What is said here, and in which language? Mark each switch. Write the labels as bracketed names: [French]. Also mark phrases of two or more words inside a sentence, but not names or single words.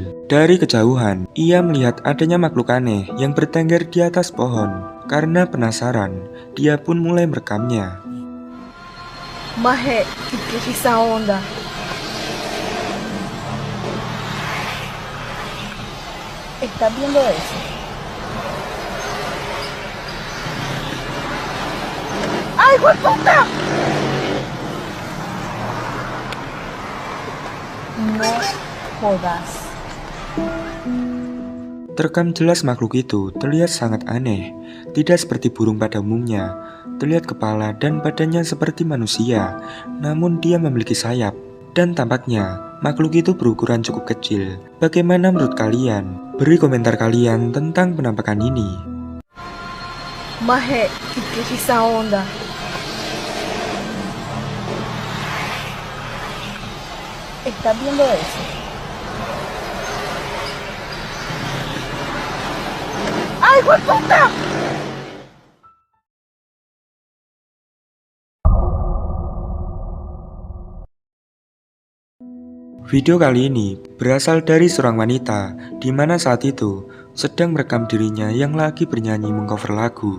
[Indonesian] Dari kejauhan, ia melihat adanya makhluk aneh yang bertengger di atas pohon. Karena penasaran, dia pun mulai merekamnya. Mahe, ikisa onda. [Spanish] ¿Está viendo eso? ¡Ay, puta! No jodas. [Indonesian] Terekam jelas makhluk itu terlihat sangat aneh. Tidak seperti burung pada umumnya. Terlihat kepala dan badannya seperti manusia, namun dia memiliki sayap. Dan tampaknya makhluk itu berukuran cukup kecil. Bagaimana menurut kalian? Beri komentar kalian tentang penampakan ini. [Spanish] Mahe, ikisa onda. ¿Está viendo eso? ¡Ay, puta! [Indonesian] Video kali ini berasal dari seorang wanita di mana saat itu sedang merekam dirinya yang lagi bernyanyi mengcover lagu.